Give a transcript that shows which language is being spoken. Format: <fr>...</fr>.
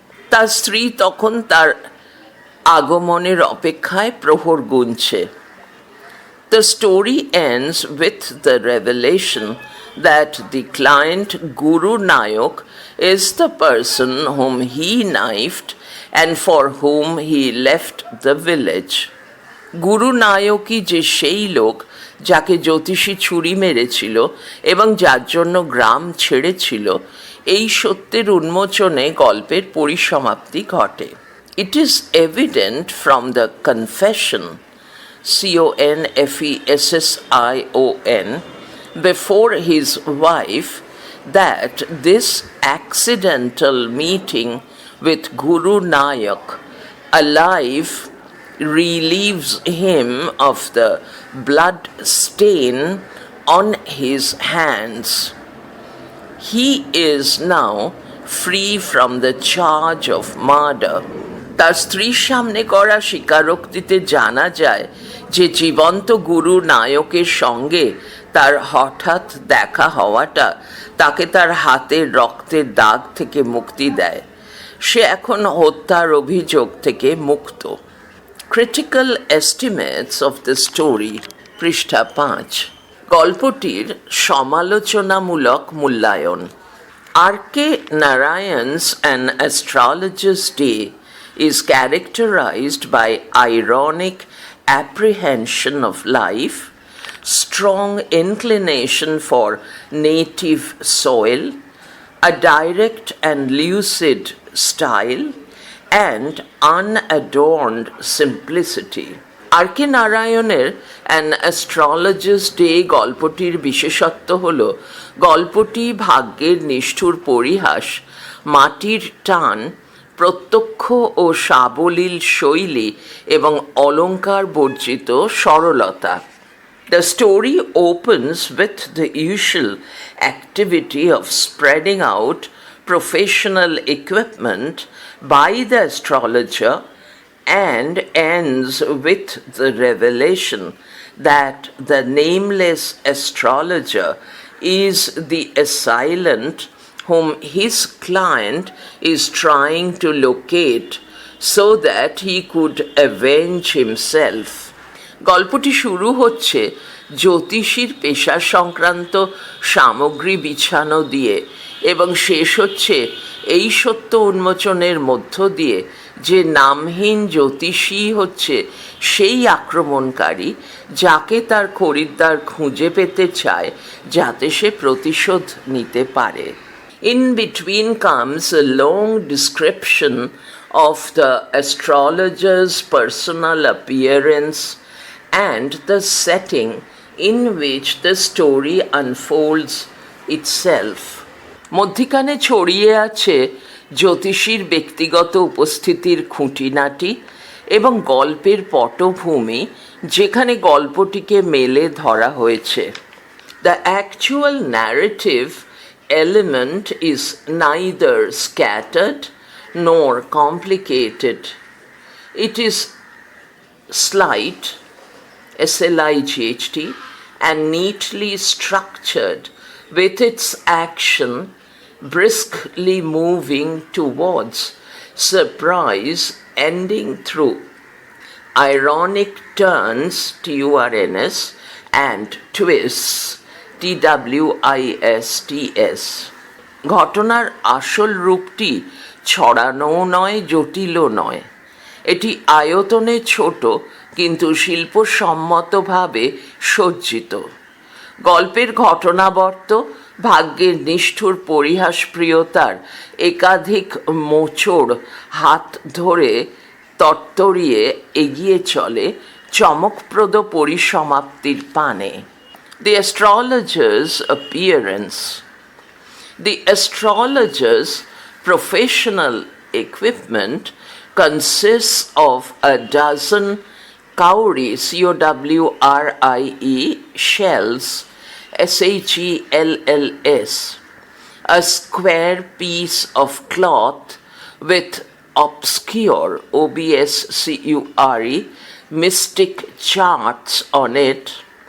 <bn>তার স্ত্রী তখন তার আগমনের অপেক্ষায় প্রহর গুনছে।</bn> <en>The story ends with the revelation that the client Guru Nayak is the person whom he knifed and for whom he left the village.</en> <bn>গুরু নায়কই যে সেই লোক যাকে জ্যোতিষী ছুরি মেরেছিল এবং যার জন্য গ্রাম ছেড়েছিল, এই সত্যের উন্মোচনে গল্পের পরিসমাপ্তি ঘটে।</bn> <en>It is evident from the confession, CONFESSION, before his wife that this accidental meeting with Guru Nayak alive relieves him of the blood stain on his hands. He is now free from the charge of murder.</en> <bn>তার স্ত্রীর সামনে করা স্বীকারোক্তিতে জানা যায় যে জীবন্ত গুরু নায়কের সঙ্গে তার হঠাৎ দেখা হওয়াটা তাকে তার হাতের রক্তের দাগ থেকে মুক্তি দেয়। সে এখন হত্যার অভিযোগ থেকে মুক্ত।</bn> <en>Critical estimates of the story,</en> <bn>পৃষ্ঠা 5। গল্পটির সমালোচনামূলক মূল্যায়ন। R.K.</bn> <en>Narayan's An Astrologer's Day is characterized by ironic apprehension of life, strong inclination for native soil, a direct and lucid style, and unadorned simplicity.</en> <bn>R K নারায়ণের an astrologers day গল্পটির বিশেষত্ব হল গল্পটি ভাগ্যের নিষ্ঠুর পরিহাস, মাটির টান, প্রত্যক্ষ ও সাবলীল শৈলী এবং অলঙ্কার বর্জিত সরলতা।</bn> <en>The story opens with the usual activity of spreading out professional equipment by the astrologer and ends with the revelation that the nameless astrologer is the assailant whom his client is trying to locate so that he could avenge himself.</en> <bn>গল্পটি শুরু হচ্ছে জ্যোতিষীর পেশা সংক্রান্ত সামগ্রী বিছানো দিয়ে এবং শেষ হচ্ছে এই সত্য উন্মোচনের মধ্য দিয়ে যে নামহীন জ্যোতিষী হচ্ছে সেই আক্রমণকারী যাকে তার খরিদ্দার খুঁজে পেতে চায় যাতে সে প্রতিশোধ নিতে পারে।</bn> <en>In between comes a long description of the astrologer's personal appearance and the setting in which the story unfolds itself.</en> <bn>মধ্যিখানে ছড়িয়ে আছে জ্যোতিষীর ব্যক্তিগত উপস্থিতির খুঁটিনাটি এবং গল্পের পটভূমি, যেখানে গল্পটিকে মেলে ধরা হয়েছে।</bn> <en>The actual narrative element is neither scattered nor complicated. It is slight, slight, and neatly structured, with its action briskly moving towards surprise, ending through ironic turns, turns, and twists, twists.</en> <bn>ঘটনার আসল রূপটি ছড়ানোও নয়, জটিলও নয়। এটি আয়তনে ছোট কিন্তু শিল্পসম্মতভাবে সজ্জিত। গল্পের ঘটনাবর্ত ভাগ্যের নিষ্ঠুর পরিহাসপ্রিয়তার একাধিক মোচড় হাত ধরে তরতরিয়ে এগিয়ে চলে চমকপ্রদ পরিসমাপ্তির পানে।</bn> <en>The astrologer's appearance. The astrologer's professional equipment consists of a dozen cowrie, cowrie, shells, shells, a square piece of cloth with obscure, wbchse, mystic charts on it,</en>